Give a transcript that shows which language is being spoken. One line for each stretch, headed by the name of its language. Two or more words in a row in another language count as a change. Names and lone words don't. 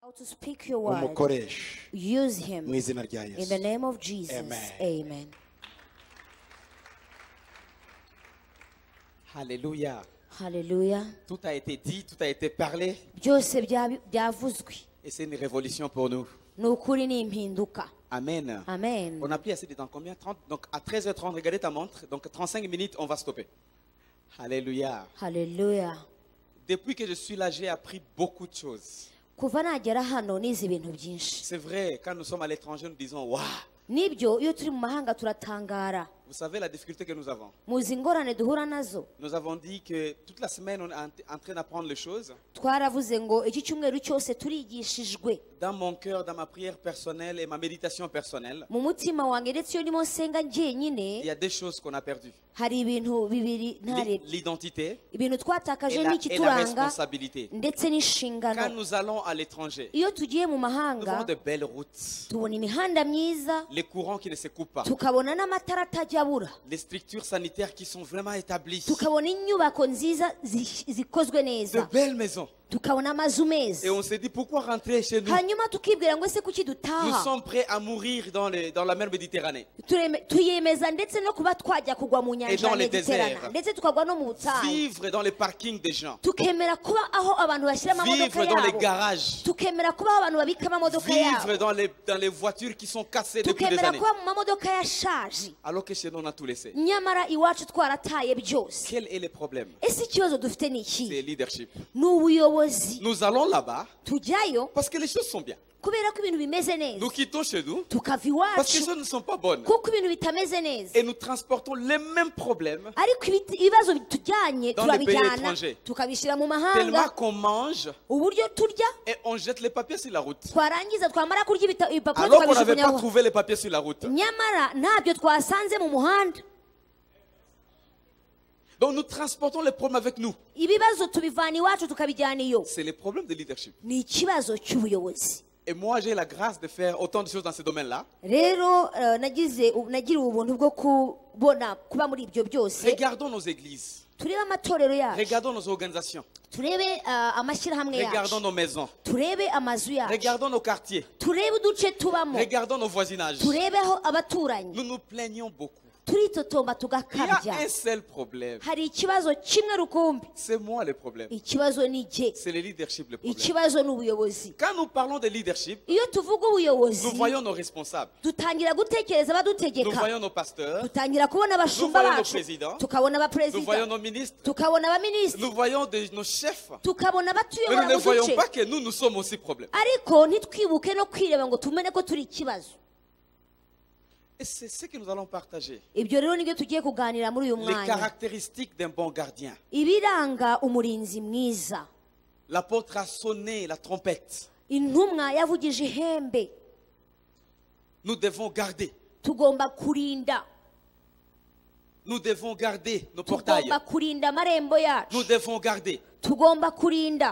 English: how to speak your word.
Kinyarwanda: umukoreshe
English: Use him.
Kinyarwanda: mu izina rya
English: In the
Kinyarwanda: Yesu.
English: name of Jesus. Amen. Amen.
French: Alléluia.
English: Hallelujah.
French: Tout a été dit, tout a été parlé.
Kinyarwanda: Byose byavuzwe.
French: Et c'est une révolution pour nous.
Kinyarwanda: Ni ukuri ni impinduka. Amen. Amen.
French: On a pris assez de temps. Combien? 30. Donc à 13h30, regardez ta montre. Donc 35 minutes, on va stopper. Alléluia.
English: Hallelujah.
French: Depuis que je suis là, j'ai appris beaucoup de choses.
Kinyarwanda: Kuva nagera hano nize ibintu byinshi.
French: C'est vrai, quand nous sommes à l'étranger, nous disons waouh.
Kinyarwanda: Nibyo iyo turi mu mahanga turatangara.
French: Vous savez la difficulté que nous avons.
Kinyarwanda: Muzi ingorane duhura nazo.
French: Nous avons dit que toute la semaine, on est en train d'apprendre les choses.
Kinyarwanda: Twaravuze ngo iki cyumweru cyose turigishijwe.
French: Dans mon cœur, dans ma prière personnelle et ma méditation personnelle,
Kinyarwanda: Mu mutima wanjye ndetse iyo ndimo nsenga
French: il
Kinyarwanda: njyenyine
French: y a des choses qu'on a perdues.
Kinyarwanda: hari ibintu bibiri ntarebye.
French: L'identité
Kinyarwanda: Ibintu twatakaje
French: et la
Kinyarwanda: n'ikituranga
French: responsabilité.
Kinyarwanda: ndetse
French: Quand
Kinyarwanda: n'inshingano.
French: nous allons à l'étranger,
Kinyarwanda: Iyo tugiye mu
French: nous
Kinyarwanda: mahanga
French: avons de belles routes,
Kinyarwanda: tubona imihanda myiza
French: les courants qui ne se coupent pas,
Kinyarwanda: tukabona n'amatara atajya abura,
French: les structures sanitaires qui sont vraiment établies,
Kinyarwanda: tukabona inyubako nziza zikozwe
French: de
Kinyarwanda: neza,
French: belles maisons.
Kinyarwanda: tukabona amazu
French: Et
Kinyarwanda: meza.
French: on se dit pourquoi rentrer chez nous?
Kinyarwanda: Hanyuma tukibwira ngo ese kuki
French: Nous
Kinyarwanda: dutaha.
French: sommes prêts à mourir dans la mer Méditerranée.
Kinyarwanda: Tuyemeza ndetse no kuba twajya kugwa mu
French: Et
Kinyarwanda: nyanja
French: dans
Kinyarwanda: ya
French: les
Kinyarwanda: Mediterane
French: déserts.
Kinyarwanda: ndetse tukagwa no mu butayu,
French: Vivre dans les parkings des gens.
Kinyarwanda: tukemera kuba aho abantu bashyira amamodoka
French: Vivre dans les
Kinyarwanda: yabo,
French: garages.
Kinyarwanda: tukemera kuba aho abantu babika amamodoka
French: Vivre
Kinyarwanda: yabo,
French: dans les voitures qui sont cassées depuis des
Kinyarwanda: tukemera
French: années.
Kinyarwanda: kuba mu mamodoka yashaje,
French: Alors que chez nous, on a tout laissé.
Kinyarwanda: nyamara iwacu twarataye byose.
French: Quel est le problème?
Kinyarwanda: Ese ikibazo dufite ni
French: C'est
Kinyarwanda: iki?
French: le leadership.
Kinyarwanda: Ni ubuyobozi.
French: Nous allons là-bas
Kinyarwanda: Tujyayo
French: parce que les choses sont bien.
Kinyarwanda: kubera ko ibintu bimeze neza,
French: Nous quittons chez nous
Kinyarwanda: tukava
French: parce que
Kinyarwanda: iwacu
French: les choses ne sont pas bonnes.
Kinyarwanda: kuko ibintu bitameze neza,
French: Et nous transportons les mêmes problèmes
Kinyarwanda: ariko ibibazo bitujyanye
French: Dans les pays
Kinyarwanda: turabijyana
French: étrangers.
Kinyarwanda: tukabishyira mu
French: tellement
Kinyarwanda: mahanga.
French: qu'on mange
Kinyarwanda: Uburyo turya
French: et on jette les papiers sur la route.
Kinyarwanda: twarangiza twamara kurya ibipapuro
French: Alors qu'on n'avait pas
Kinyarwanda: tukabijugunyaho,
French: trouvé les papiers sur la route.
Kinyarwanda: nyamara ntabyo twasanze mu muhanda.
French: Donc nous transportons les problèmes avec nous.
Kinyarwanda: Ibibazo tubivana iwacu tukabijyana iyo.
French: C'est le problème de leadership.
Kinyarwanda: Ni ikibazo cy'ubuyobozi.
French: Et moi, j'ai la grâce de faire autant de choses dans ce domaine-là.
Kinyarwanda: Rero nagiriwe ubuntu bwo kubona kuba muri ibyo byose.
French: Regardons nos églises.
Kinyarwanda: Turebe amatorero yacu,
French: Regardons nos organisations.
Kinyarwanda: turebe amashyirahamwe
French: Regardons
Kinyarwanda: yacu,
French: nos maisons.
Kinyarwanda: turebe amazu yacu,
French: Regardons nos quartiers.
Kinyarwanda: turebe uduce tubamo,
French: Regardons nos voisinages.
Kinyarwanda: turebe aho abaturanyi.
French: Nous nous plaignons beaucoup.
Kinyarwanda: Turitotomba
French: Il y a
Kinyarwanda: tugakabya.
French: un seul problème.
Kinyarwanda: Hari ikibazo kimwe rukumbi.
French: C'est moi le problème.
Kinyarwanda: Ikibazo ni jye,
French: C'est le leadership le problème.
Kinyarwanda: ikibazo ni ubuyobozi.
French: Quand nous parlons de leadership,
Kinyarwanda: Iyo tuvuga ubuyobozi
French: nous voyons nos responsables.
Kinyarwanda: dutangira gutekereza
French: Nous
Kinyarwanda: abadutegeka,
French: voyons nos pasteurs.
Kinyarwanda: dutangira kubona
French: Nous
Kinyarwanda: abashumba
French: voyons nos
Kinyarwanda: bacu,
French: présidents.
Kinyarwanda: tukabona
French: Nous
Kinyarwanda: abaperezida,
French: voyons nos ministres.
Kinyarwanda: tukabona abaminisitiri,
French: Nous voyons nos chefs.
Kinyarwanda: tukabona
French: Mais nous
Kinyarwanda: abatuyobora
French: ne
Kinyarwanda: mu
French: voyons
Kinyarwanda: duce,
French: pas que nous sommes aussi problème.
Kinyarwanda: ariko ntitwibuke no kwireba ngo tumenye ko turi ikibazo.
French: Et c'est ce que nous allons partager.
Kinyarwanda: Ibyo rero nibyo tugiye kuganira muri uyu
French: Les
Kinyarwanda: mwanya,
French: caractéristiques d'un bon gardien.
Kinyarwanda: ibiranga umurinzi mwiza.
French: L'apôtre a sonné la trompette.
Kinyarwanda: Intumwa yavugije ihembe,
French: Nous devons garder.
Kinyarwanda: tugomba kurinda,
French: Nous devons garder nos portails.
Kinyarwanda: tugomba kurinda amarembo yacu,
French: Nous devons garder.
Kinyarwanda: tugomba kurinda.